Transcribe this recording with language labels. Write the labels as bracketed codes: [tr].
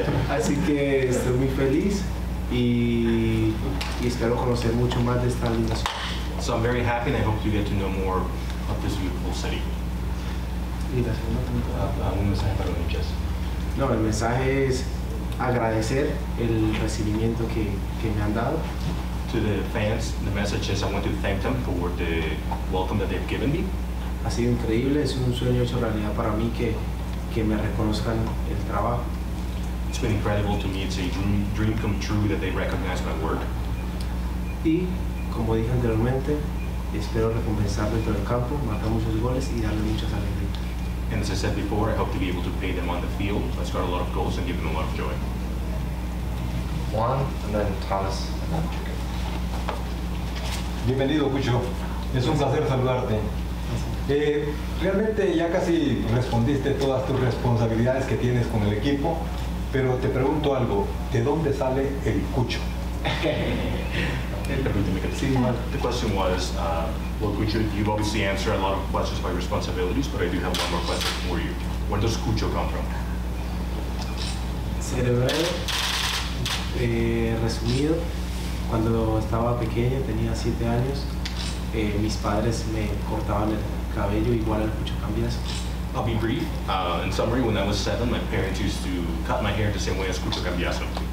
[es] Así que estoy muy feliz y espero conocer mucho más de esta linda ciudad. [en] So I'm very happy and I hope to get to know more of this beautiful city. [es] Y la segunda pregunta. Un mensaje para los hinchas. No, el mensaje es agradecer el recibimiento que me han dado. [en] To the fans, the message is I want to thank them for the welcome that they've given me. [es] Ha sido increíble, es un sueño hecho realidad para mí que me reconozcan el trabajo. [en] It's been incredible to me. It's a dream come true that they recognize my work. [es] Y, como dije anteriormente, espero recompensar dentro del campo, marcar muchos goles y darle muchas alegrías. [en] And as I said before, I hope to be able to pay them on the field, score a lot of goals, and give them a lot of joy. Juan, and then Thomas, and then Jacob. [es] Bienvenido, Cucho. Es un placer saludarte. Realmente ya casi respondiste todas tus responsabilidades que tienes con el equipo, pero te pregunto algo, ¿de dónde sale el Cucho? [en] The question was, well, Cucho, you've obviously answered a lot of questions about responsibilities, but I do have one more question for you. Where does Cucho come from? [es] Cerebrero, resumido, cuando estaba pequeño, tenía 7 años, mis padres me cortaban el cabello igual al Cucho Cambiaso. [en] I'll be brief. In summary, when I was 7, my parents used to cut my hair the same way as Cucho Cambiaso.